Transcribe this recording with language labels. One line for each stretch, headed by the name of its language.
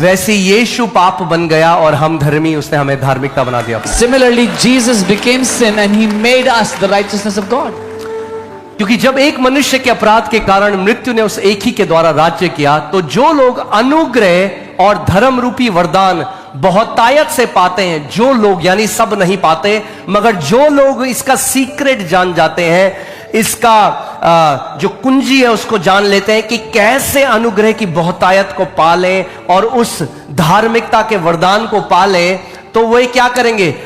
Hindi: वैसे यीशु पाप बन गया और हम धर्मी, उसने हमें धार्मिकता बना दिया.
English: similarly Jesus became sin and he made us the righteousness of God.
Hindi: क्योंकि जब एक मनुष्य के अपराध के कारण मृत्यु ने उस एक ही के द्वारा राज्य किया, तो जो लोग अनुग्रह और धर्म रूपी वरदान बहुतायत से पाते हैं, जो लोग, यानी सब नहीं पाते, मगर जो लोग इसका सीक्रेट जान जाते हैं, इसका जो कुंजी है उसको जान लेते हैं कि कैसे अनुग्रह की बहुतायत को पालें और उस धार्मिकता के वरदान को पालें, तो वे क्या करेंगे?